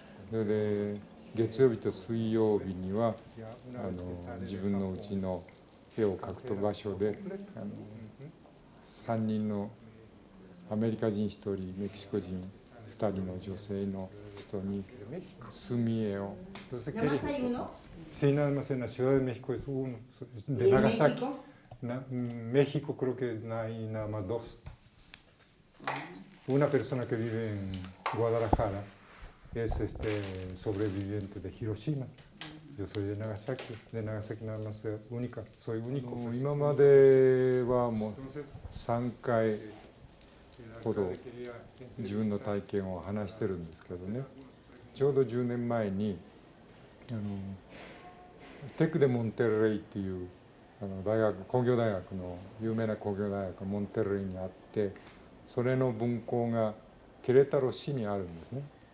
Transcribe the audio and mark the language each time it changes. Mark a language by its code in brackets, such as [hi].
[ja] それで月曜日と水曜日には自分のうちの絵を描く場所で3人のアメリカ人1人メキシコ人2人の女性の人に墨絵を描いてます。 [es] Sí, nada más en la Ciudad de México es uno. De ¿Y en Nagasaki. México? México creo que no hay nada más dos. Una persona que vive en Guadalajara es sobreviviente de Hiroshima. Yo soy de Nagasaki nada más única, soy único. [ja] 今まではもう3回ほど自分の体験を話してるんですけどね、ちょうど10年前にテク・デ・モンテレイっていう工業大学の有名な工業大学がモンテレイにあって、それの分校がケレタロ市にあるんですね。